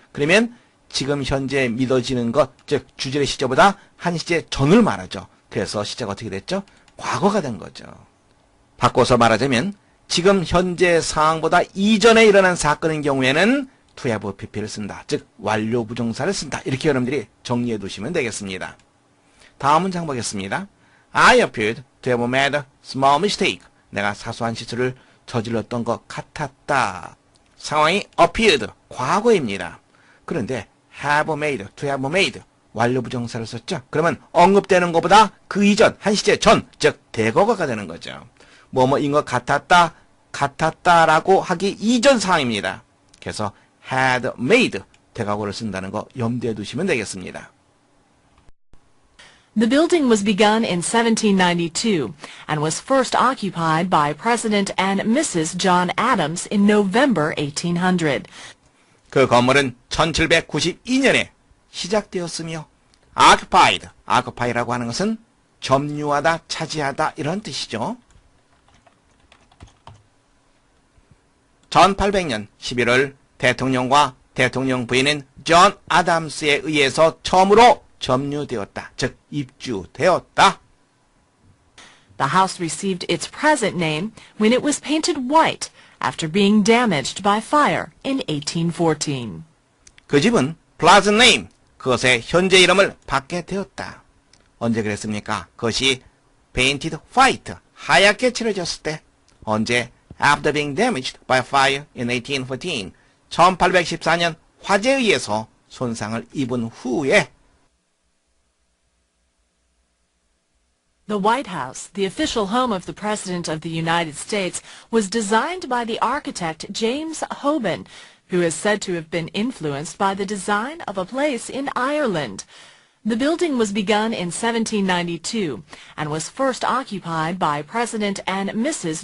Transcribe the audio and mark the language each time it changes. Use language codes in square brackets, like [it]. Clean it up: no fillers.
[ko] 그러면 지금 현재 믿어지는 것, 즉 주절의 시제보다 한 시제 전을 말하죠. 그래서 시제가 어떻게 됐죠? 과거가 된 거죠. 바꿔서 말하자면 지금 현재 상황보다 이전에 일어난 사건인 경우에는 to have pp를 쓴다. 즉 완료 부정사를 쓴다. 이렇게 여러분들이 정리해 두시면 되겠습니다. 다음 문장 보겠습니다. [en] I appeared to have made a small mistake. [ko] 내가 사소한 실수를 저질렀던 것 같았다. 상황이 appeared, 과거입니다. 그런데 [en] have made, to have made, [ko] 완료 부정사를 썼죠. 그러면 언급되는 것보다 그 이전, 한 시제 전, 즉 대거가 되는 거죠. 뭐뭐인 것 같았다, 같았다라고 하기 이전 상황입니다. 그래서 [en] had made, [ko] 대과거를 쓴다는 거 염두에 두시면 되겠습니다. [en] The building was begun in 1792 and was first occupied by President and Mrs. John Adams in November 1800. [ko] 그 건물은 1792년에 시작되었으며 occupied, occupy라고 하는 것은 점유하다, 차지하다 이런 뜻이죠. 1800년 11월 대통령과 대통령 부인인 존 아담스에 의해서 처음으로 점유되었다. 즉 입주되었다. [en] The house received its present name when it was painted white after being damaged by fire in 1814. [ko] 그 집은 [en] present name, [ko] 그것의 현재 이름을 받게 되었다. 언제 그랬습니까? 그것이 [en] painted white, [ko] 하얗게 칠해졌을 때. 언제? [en] After being damaged by fire in 1814, [ko] 1814년 화재에 의해서 손상을 입은 후에. [en] The White House, the official home of the President of the United States, was designed by the architect James Hoban, who is said to have been influenced by the design of a place in Ireland. The building was begun in 1792 and was first occupied by President and Mrs.